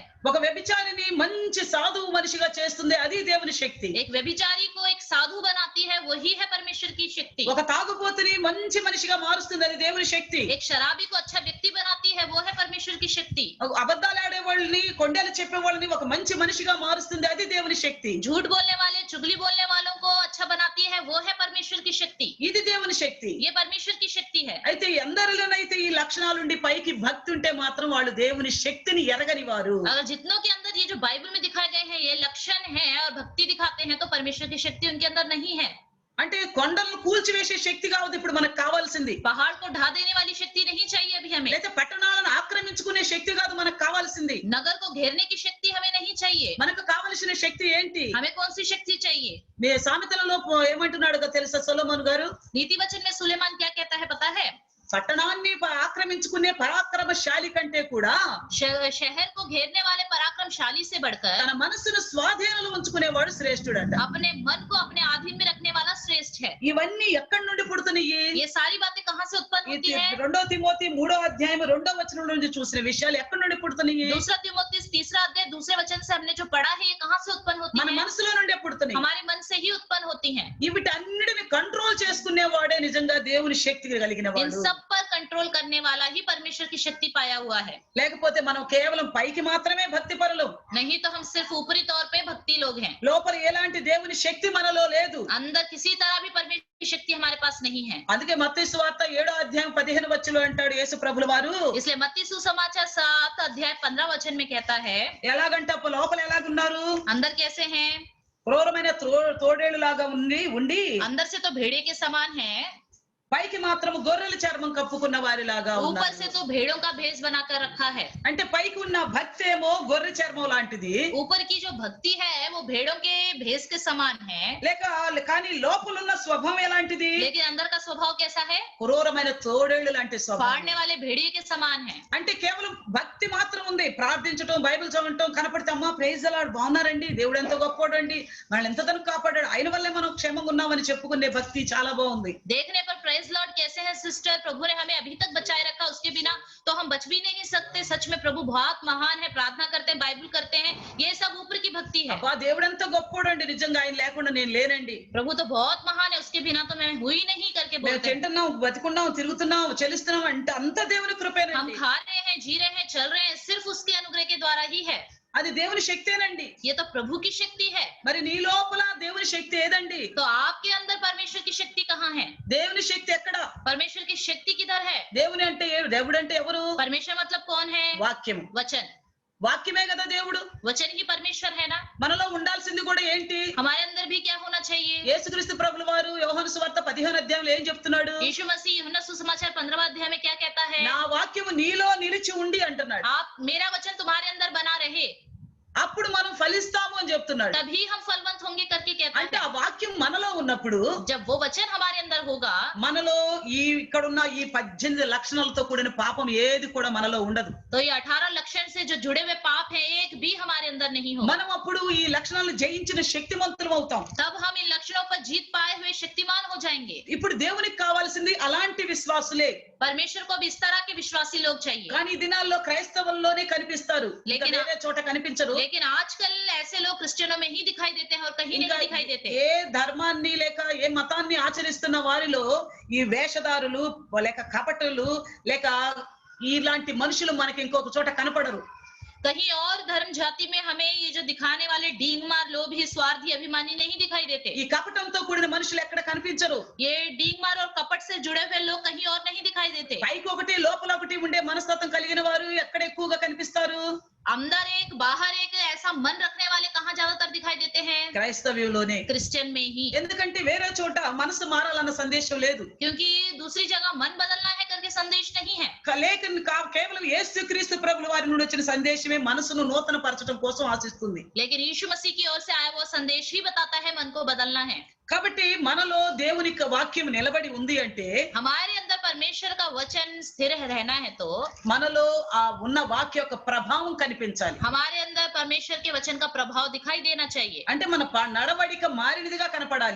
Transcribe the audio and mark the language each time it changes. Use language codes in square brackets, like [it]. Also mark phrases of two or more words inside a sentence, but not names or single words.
[te] ఒక వ్యభిచారిని మంచి సాధువు మనిషిగా చేస్తుంది, అది దేవుని శక్తి. [hi] एक व्यभिचारी को एक साधु बनाती है वही है परमेश्वर की शक्ति। [te] ఒక తాగుబోతుని మంచి మనిషిగా మారుస్తుంది, అది దేవుని శక్తి. [hi] एक शराबी को अच्छा व्यक्ति बनाती है वो है परमेश्वर की शक्ति। [te] అబద్ధాలు ఆడే వాళ్ళని, కొండలు చెప్పే వాళ్ళని ఒక మంచి మనిషిగా మారుస్తుంది, అది దేవుని శక్తి. [hi] झूठ बोलने वाले, चुगली बोलने वालों को अच्छा बनाती है वो है परमेश्वर की शक्ति। [te] ఇది దేవుని శక్తి. [hi] ये परमेश्वर की शक्ति है। [te] అయితే ఎందరిలోనైతే ఈ లక్షణాలుండి పైకి భక్తి ఉంటే మాత్రం వాళ్ళు దేవుని శక్తిని ఎరగని వారు. [hi] अगर जितनों के अंदर ये जो बाइबल में दिखाए गए हैं ये लक्षण है और भक्ति दिखाते हैं तो परमेश्वर की शक्ति उनके अंदर नहीं है। [te] అంటే కొండలను కూల్చివేసే శక్తి కావద్దు ఇప్పుడు మనకు కావాల్సింది. [hi] पहाड़ को ढा देने वाली शक्ति नहीं चाहिए अभी हमें। [te] లేదా పట్టణాలను ఆక్రమించుకునే శక్తి కాదు మనకు కావాల్సింది. [hi] नगर को घेरने की शक्ति हमें नहीं चाहिए। [te] మనకు కావాల్సిన శక్తి ఏంటి? [hi] हमें कौन सी शक्ति चाहिए? [te] మీ సామెతలలో ఏమంటున్నాడు తెలుసా సొలొమోను గారు? [hi] नीति वचन में सुलेमान क्या कहता है पता है? [te] పట్టణాన్ని ఆక్రమించుకునే పరాక్రమశాలి కంటే కూడా [hi] शहर को घेरने वाले पराक्रमशाली से बढ़कर [te] తన మనసును స్వాధీనంలో ఉంచుకునేవాడు శ్రేష్ఠుడంట. [hi] अपने मन को अपने अधीन में रखने वाला श्रेष्ठ है। [te] ఇవన్నీ ఎక్కడి నుండి పుడుతున్నాయి? [hi] ये सारी बातें कहाँ से उत्पन्न होती है? [te] 2 తిమోతి 3వ అధ్యాయం 2వ వచనం నుండి చూసిన విషయాలు ఎక్కడి నుండి పుడుతున్నాయి? [hi] दूसरा तिमोथी 3रा अध्याय 2 वचन से हमने जो पढ़ा है ये कहाँ से उत्पन्न होती [te] మన [hi] है? [te] మనసులో నుండి పుడుతున్నాయి. [hi] हमारे मन से ही उत्पन्न होती हैं। [te] వీటన్నిటిని కంట్రోల్ చేసుకునేవాడే నిజంగా దేవుని శక్తి కలిగిన [hi] इन [te] వాడు. [hi] सब पर कंट्रोल करने वाला ही परमेश्वर की शक्ति पाया हुआ है। [te] లేకపోతే మనం కేవలం పైకి మాత్రమే భక్తి పరులు, [hi] नहीं तो हम सिर्फ ऊपरी तौर पे भक्ति लोग हैं। [te] లోపల ఎలాంటి దేవుని శక్తి మనలో లేదు. [hi] अंदर किसी तरह भी परमेश्वर की शक्ति हमारे पास नहीं है। [te] అందుకే మత్తయి సువార్త 7వ అధ్యాయం 15వ వచనంలో అంటాడు యేసు ప్రభుల వారు, [hi] इसलिए मत्ती सुसमाचार 7 अध्याय 15 वचन में कहता है [te] ఎలాగంటే లోపల ఎలాగున్నారు? [hi] अंदर कैसे हैं? [te] క్రూరమైన తోడేళ్ళు లాగా ఉండి [hi] अंदर से तो भेड़े के समान है, [te] పైకి మాత్రం గొర్రెల చర్మం కప్పుకున్న వారిలాగా [hi] ऊपर [te] ఉన్నారు. [hi] से तो भेड़ों का भेष बनाकर रखा है। [te] అంటే పైకి ఉన్న భక్తి ఏమో గొర్రె చర్మం లాంటిది, [hi] ऊपर की जो भक्ति है वो भेड़ों के भेष के समान है, [te] కానీ లోపల ఉన్న స్వభావం ఎలాంటిది? [hi] लेकिन अंदर का स्वभाव कैसा है? [te] క్రూరమైన తోడేళ్ళు లాంటి స్వభావం. [hi] फाड़ने वाले भेड़िए के समान है। [te] అంటే కేవలం భక్తి మాత్రం ఉంది, ప్రార్థించడం, బైబిల్ చదవటం, కనపడితే అమ్మా [en] praise the Lord [te] బాగున్నారండి, దేవుడు ఎంతో గొప్పోడండి, మనల్ని ఎంతగానో కాపాడాడు, ఆయన వల్లే మనం క్షేమంగా ఉన్నామని చెప్పుకునే భక్తి చాలా బాగుంది. [hi] देखने पर [en] praise Lord [hi] कैसे हैं सिस्टर, प्रभु ने हमें अभी तक बचाए रखा, उसके बिना तो हम बच भी नहीं सकते। सच में प्रभु बहुत महान है, प्रार्थना करते हैं, बाइबल करते हैं, ये सब ऊपर की भक्ति है। [te] అబ్బా దేవుడు ఎంతో గొప్పోడండి, నిజంగా ఆయన లేకుండా నేను లేనండి, [hi] प्रभु तो बहुत महान है, उसके बिना तो मैं हुई नहीं करके [te] మేము [hi] बोलते हैं। [te] తింటున్నాం, బతికున్నాం, తిరుగుతున్నాం, చెల్లిస్తున్నాం అంటే అంత దేవుని [hi] हम [te] కృపేనండి. [hi] खा रहे हैं, जी रहे हैं, चल रहे हैं, सिर्फ उसके अनुग्रह के द्वारा ही है। [te] అది దేవుని శక్తేనండి. [hi] ये तो प्रभु की शक्ति है। [te] మరి నీ లోపల దేవుని శక్తి ఏదండి? [hi] तो आपके अंदर परमेश्वर की शक्ति कहाँ है? [te] దేవుని శక్తి ఎక్కడ? [hi] परमेश्वर की शक्ति किधर है? [te] దేవుని అంటే దేవుడు అంటే ఎవరు? [hi] परमेश्वर मतलब कौन है? [te] వాక్యం. [hi] वचन, [te] వాక్యమే కదా దేవుడు. [hi] वचन ही परमेश्वर है ना। [te] మనలో ఉండాల్సింది కూడా ఏంటి? [hi] हमारे अंदर भी क्या होना चाहिए? [te] యేసుక్రీస్తు ప్రభుల వారు యోహాను సువార్త 15వ అధ్యాయంలో ఏం చెప్తున్నాడు? [hi] यीशु मसीह यूहन्ना सुसमाचार 15वां अध्याय में क्या कहता है? [te] నా వాక్యము నీలో నిలిచి ఉండి అంటున్నాడు. [hi] आप मेरा वचन तुम्हारे अंदर बना रहे [te] అప్పుడు మనం ఫలిస్తాము అని చెప్తున్నాడు. [hi] तभी हम फलवंत होंगे करके कहता [te] అంటే [hi] है। [te] ఆ వాక్యం మనలో ఉన్నప్పుడు [hi] जब वो वचन हमारे अंदर होगा [te] మనలో ఇక్కడున్న ఈ 18 లక్షణాలతో కూడిన పాపం ఏది కూడా మనలో ఉండదు. [hi] तो ये 18 लक्षण से जो जुड़े हुए पाप है एक भी हमारे अंदर नहीं होगा। [te] మనం అప్పుడు ఈ లక్షణాలను జయించిన శక్తిమంతులం అవుతాం. [hi] तब हम इन लक्षणों पर जीत पाए हुए शक्तिमान हो जाएंगे। [te] ఇప్పుడు దేవునికి కావాల్సింది అలాంటి విశ్వాసులే. [hi] परमेश्वर को अब इस तरह के विश्वासी लोग चाहिए। [te] కానీ ఈ దినాల్లో క్రైస్తవుల్లోనే కనిపిస్తారు, ఇంకా [hi] లేకిన్ [te] వేరే చోట కనిపించరు. [hi] लेकिन आजकल ऐसे लोग क्रिश्चियनों में ही दिखाई देते हैं और कहीं [te] ఇంకా [hi] नहीं दिखाई देते। [te] ఏ ధర్మాన్ని లేక ఏ మతాన్ని ఆచరిస్తున్న వారిలో ఈ వేషధారులు లేక కపటులు లేక ఇలాంటి మనుషులు మనకి ఇంకొక చోట కనపడరు. [hi] कहीं और धर्म जाति में हमें ये जो दिखाने वाले डींगमार लोभी स्वार्थी अभिमानी नहीं दिखाई देते। [te] ఈ కపటంతో కూడిన మనుషులు ఎక్కడ కనిపించరు. [hi] ये डींगमार और कपट से जुड़े हुए लोग कहीं और नहीं दिखाई देते। [te] పైకి ఒకటి లోపల ఒకటి ఉండే మనస్తత్వం కలిగిన వారు ఎక్కడ ఎక్కువగా కనిపిస్తారు? [hi] अंदर एक बाहर एक ऐसा मन रखने वाले कहाँ ज्यादातर दिखाई देते हैं? [te] క్రైస్తవ్యంలోనే. [hi] क्रिश्चियन में ही। [te] ఎందుకంటే వేరే చోట మనసు మారాలన్న సందేశం లేదు. [hi] क्योंकि दूसरी जगह मन बदलना है करके संदेश नहीं है। [te] కేవలం యేసుక్రీస్తు ప్రభుల వారి నుండి వచ్చిన సందేశమే మనసును నూతన పరచడం కోసం ఆశిస్తుంది. [hi] लेकिन यीशु मसीह की ओर से आया वो संदेश ही बताता है मन को बदलना है। [te] కాబట్టి మనలో దేవుని యొక్క వాక్యం నిలబడి ఉంది అంటే [hi] हमारे अंदर परमेश्वर का वचन स्थिर रहना है तो [te] మనలో ఆ ఉన్న వాక్య యొక్క ప్రభావం కనిపించాలి. [hi] हमारे अंदर परमेश्वर के वचन का प्रभाव दिखाई देना चाहिए. [te] అంటే మన నడవడిక మారినదిగా కనపడాలి.